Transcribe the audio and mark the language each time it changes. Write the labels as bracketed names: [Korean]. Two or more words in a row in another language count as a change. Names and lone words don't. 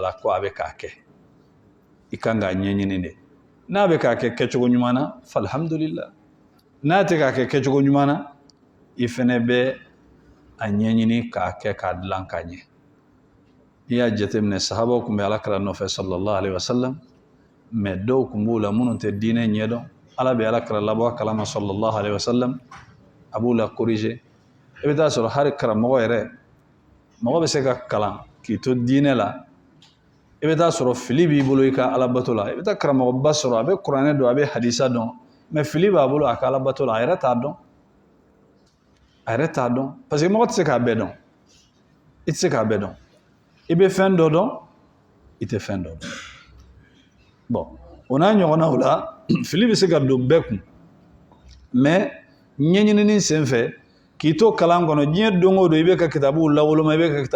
[Bambara] la ko a bɛ k'a kɛ i kan k'a ɲɛɲini de n'a bɛ k'a kɛ kɛcogo ɲuman na falhamdulillah n'a tɛ k'a kɛ kɛcogo ɲuman na i fɛnɛ bɛ a ɲɛɲini k'a kɛ k'a dilan k'a ɲɛ n'i y'a jateminɛ sahabaw tun bɛ alakira nɔfɛ [Arabic] صلى الله عليه وسلم [Bambara] mais dɔw tun b'u la minnu tɛ diinɛ ɲɛdɔn ala bɛ alakira labɔ a kalama [Arabic] صلى الله عليه وسلم [Bambara] a b'u la corriger i bɛ taa sɔrɔ hali karamɔgɔ yɛrɛ mɔgɔ bɛ se ka kalan k'i to diinɛ la i bɛ taa sɔrɔ fili b'i bolo i ka alabato la i bɛ taa karamɔgɔba sɔrɔ a bɛ kuranɛ dɔn a bɛ hadisa dɔn mais fili b'a bolo a ka alabato la a yɛrɛ t'a dɔn [French] parce que [Bambara] mɔgɔ tɛ se k'a bɛɛ dɔn i tɛ se k'a bɛɛ dɔn i bɛ fɛn dɔ dɔn i tɛ fɛn dɔ dɔn bon o n'a ɲɔgɔnnaw la fili bɛ se ka don bɛɛ kun mais ɲɛɲinini sen fɛ k'i to kalan kɔnɔ diɲɛ don o don i bɛ ka kitabuw lawoloma i